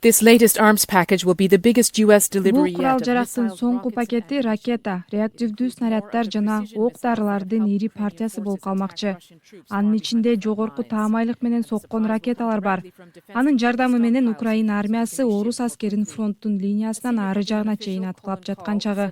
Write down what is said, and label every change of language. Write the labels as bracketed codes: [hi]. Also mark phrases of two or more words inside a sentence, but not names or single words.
[en] This latest arms package will be the biggest US delivery [ky] Бул курал [en] yet. [ky] жарактын соңку пакети ракета, реактивдүү снаряддар жана ок-дарылардын ири партиясы болуп калмакчы. Анын ичинде жогорку таамайлык менен соккон ракеталар бар. Анын жардамы менен Украина армиясы орус аскерин фронттун линиясынан ары жагына чейин аткылап жаткан чагы.